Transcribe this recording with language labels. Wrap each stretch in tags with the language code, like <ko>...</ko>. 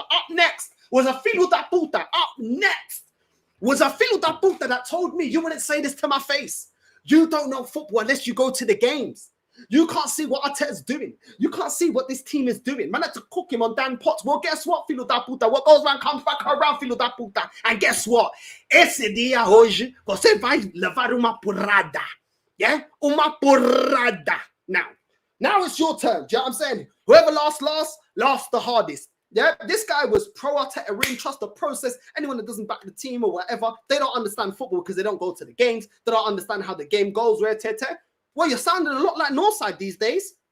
<en>Up next was a</en> <pt>filo da puta.</pt> <en>Up next was a filo da puta that told me you wouldn't say this to my face. You don't know football unless you go to the games. You can't see what Arteta's doing. You can't see what this team is doing. Man had to cook him on Dan Potts. Well, guess what,</en> <pt>filo da puta?</pt> <en>What goes around comes back around, filo da puta. And guess what?</en> <pt>Esse dia hoje, você vai levar uma porrada.</pt> <en>Yeah?</en> <pt>Uma porrada.</pt> <en>Now it's your turn. Do you know what I'm saying? Whoever lasts the hardest. Yeah? This guy was pro Arteta, really trust the process. Anyone that doesn't back the team or whatever, they don't understand football because they don't go to the games. They don't understand how the game goes. Well, you're sounding a lot like Northside these days.</en>